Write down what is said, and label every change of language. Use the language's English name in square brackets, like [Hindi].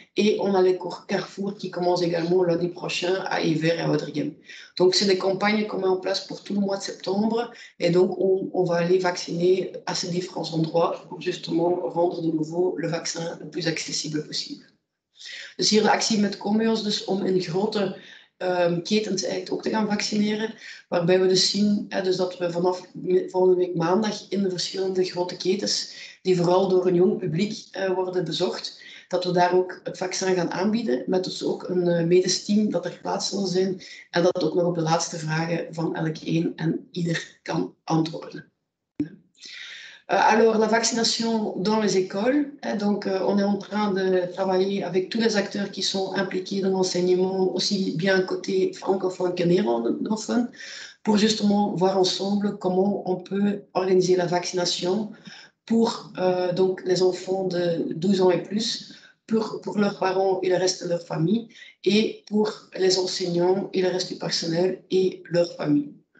[French] Et on a les Carrefour qui commencent également lundi prochain à Evere et à Waregem. Donc, c'est des campagnes qu'on met en place pour tout le mois de septembre. Et donc, on va aller vacciner à ces différents endroits pour justement rendre de nouveau le vaccin le plus accessible possible. [Dutch] Dus hier de actie met Comios, dus om in grote ketens eigenlijk ook te gaan vaccineren. Waarbij we dus zien dus dat we vanaf volgende week maandag in de verschillende grote ketens, die vooral door een jong publiek worden bezocht, dat we daar ook het vaccin gaan aanbieden, met dus ook een medisch team dat er plaats zal zijn en dat ook nog op de laatste vragen van elk een en ieder kan antwoorden. [French] Alors, la vaccination dans les écoles, donc on est en train de travailler avec tous les acteurs qui sont impliqués dans l'enseignement, aussi bien côté francophone que néerlandophone, pour justement voir ensemble comment on peut organiser la vaccination pour donc les enfants de 12 ans et plus, pour leurs parents et le reste de leur famille, et pour les enseignants et le reste du personnel et leur famille.